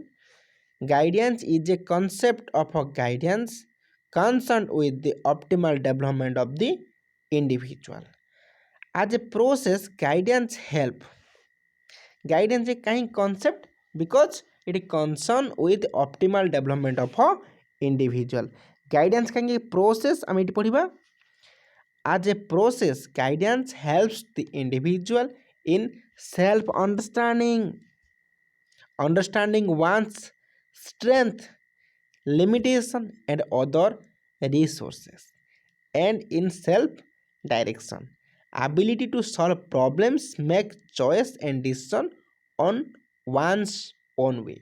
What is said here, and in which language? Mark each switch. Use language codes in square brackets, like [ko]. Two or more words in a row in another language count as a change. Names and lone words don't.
[en] Guidance is a concept of a guidance concerned with the optimal development of the individual. As a process, guidance is a kind concept because it is concerned with optimal development of a individual. Guidance can be process [or] ଆମେ ଏଠି ପଢ଼ିବା. [en] As a process, guidance helps the individual in self understanding one's strength, limitation and other resources, and in self direction, ability to solve problems, make choice and decision on one's own way.